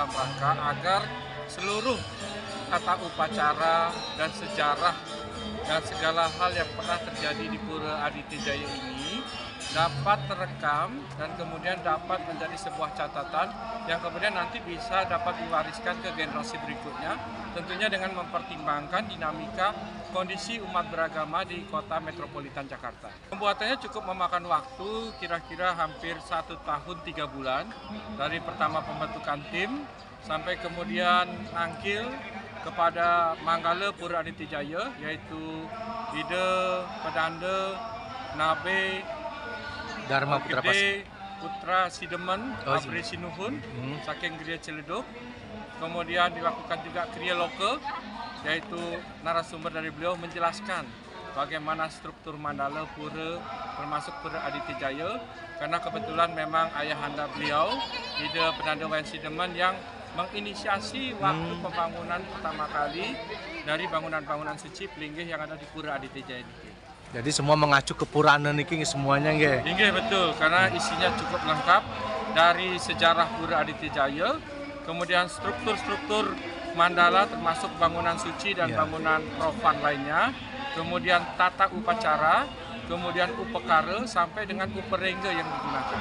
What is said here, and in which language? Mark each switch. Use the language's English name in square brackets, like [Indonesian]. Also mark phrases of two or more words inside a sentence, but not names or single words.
[Indonesian] rangka agar seluruh tata upacara dan sejarah dan segala hal yang pernah terjadi di Pura Aditya Jaya ini dapat terekam dan kemudian dapat menjadi sebuah catatan yang kemudian nanti bisa dapat diwariskan ke generasi berikutnya, tentunya dengan mempertimbangkan dinamika kondisi umat beragama di kota metropolitan Jakarta. Pembuatannya cukup memakan waktu kira-kira hampir 1 tahun 3 bulan dari pertama pembentukan tim sampai kemudian angkil kepada Manggala Pura Aditya Jaya, yaitu Ide Pedanda Nabe Dharma Putra Putra Sidemen, Abri Sinuhun, saking Gria Ciledug. Kemudian dilakukan juga kriya loka, yaitu narasumber dari beliau menjelaskan bagaimana struktur mandala pura termasuk Pura Aditya Jaya, karena kebetulan memang ayahanda beliau Ide Pedanda Wayan Sidemen yang menginisiasi waktu pembangunan pertama kali dari bangunan-bangunan suci Pelinggih yang ada di Pura Aditya Jaya ini. Jadi semua mengacu ke Purana niki semuanya nggih. Nggih betul, karena isinya cukup lengkap dari sejarah Pura Aditya Jaya, kemudian struktur-struktur mandala termasuk bangunan suci dan bangunan profan lainnya, kemudian tata upacara, kemudian upekara sampai dengan uperengga yang digunakan.